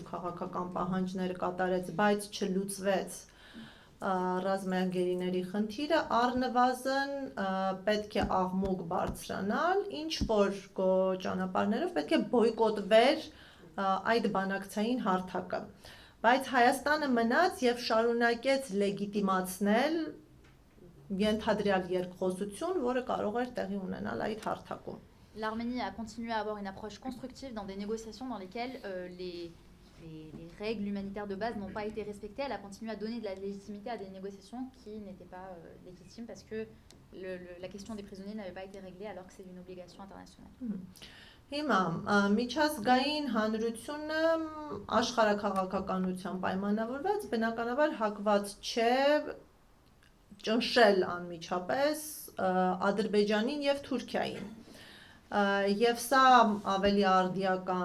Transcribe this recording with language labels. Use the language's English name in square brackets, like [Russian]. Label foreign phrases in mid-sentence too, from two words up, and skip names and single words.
[Armenian] քաղաքական պահանջներ կատարեց, բայց չլուծվեց ռազմագերիների խնդիրը, առնվազն պետք է աղմուկ բարձրանալ, ինչ որ ճանապարհներով պետք է բոյկոտվեր այդ բանակցային հարթակը։ Բայց Հայաստանը մնաց եւ շարունակեց լեգիտիմացնել ենթադրյալ երկխոսություն, որը կարող էր տեղի ունենալ այդ հարթակում։ [French] L'Arménie a continué à avoir une approche constructive dans des négociations dans lesquelles les règles humanitaires de base n'ont pas été respectées. Elle a continué à donner de la légitimité à des négociations qui n'étaient pas légitimes parce que la question des prisonniers n'avait pas été réglée alors que c'est une obligation internationale. [Armenian] Հիմա միջազգային հանրությունը աշխարհաքաղաքականության պայմանավորված բնականաբար հակված չէ ճնշել անմիջապես Ադրբեջանին եւ Թուրքիային։ Եվ սա ավելի արդիական